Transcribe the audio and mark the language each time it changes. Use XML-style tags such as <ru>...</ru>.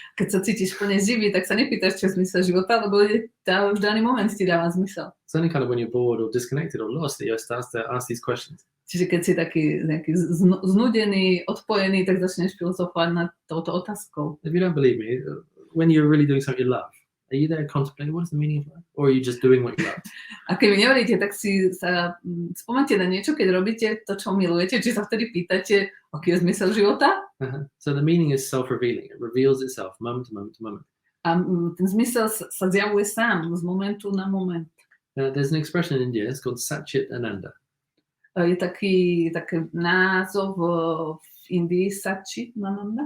<sk>Keď sa cítiš plne živý, tak sa nepýtaš, čo je zmysel života, lebo v daný moment ti dáva zmysel.</sk> <en>It's only kind of when you're bored or disconnected or lost that you start to ask these questions.</en> <sk>Čiže keď si taký nejaký znudený, odpojený, tak začneš filozofovať nad touto otázkou.</sk> <en>If you don't believe me, when you're really doing something you love, are you there contemplating what is the meaning of life? Or are you just doing what you love?</en> <sk>A keď mi neveríte, tak si sa spomente na niečo, keď robíte to, čo milujete, či sa vtedy pýtate, aký je zmysel života?</sk> <en>So the meaning is self-revealing. It reveals itself moment to moment to moment.</en> <sk>A ten zmysel sa zjavuje sám, z momentu na moment.</sk> <en>There's an expression in India, it's called Satchit Ananda.</en> <sk>Je taký názov v Indii, Satchit Ananda?</sk>